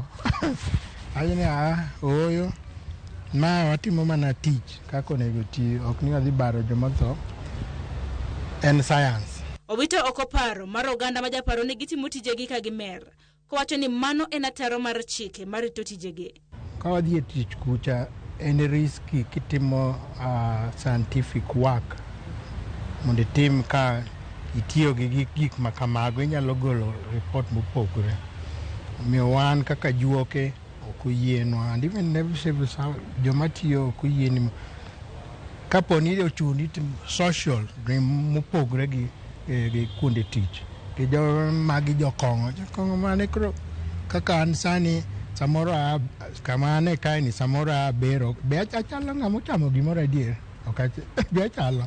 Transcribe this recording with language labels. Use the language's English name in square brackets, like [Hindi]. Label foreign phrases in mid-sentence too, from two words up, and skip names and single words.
[Luo (Kenya and Tanzania)] Ayini oyo ma watimo mana tich kako onego ti, ok ni wadhi baro jomotho, en science. Owito oko paro mar oganda ma japaro ni gitimo tijegi ka gimer, kowacho ni mano en ataro mar chike marito tijegi. Ka wadhi e tich kucha en riski kitimo [English] scientific work [Luo (Kenya and Tanzania)] mondo itim ka itiyo gi gik makamago, inyalo golo report mopogore. Omiyo wan kaka juoke ok oyienwa, [English] and even never [Luo (Kenya and Tanzania)] joma tiyo ok oyieni kapo ni ochuni social mopogore gi kuonde tich. Ke magi jokong'o mane koro kaka an sani samoro kamane kae ni samoro abero be achalo ng'amo chamo gimoro adier, ok be achalo.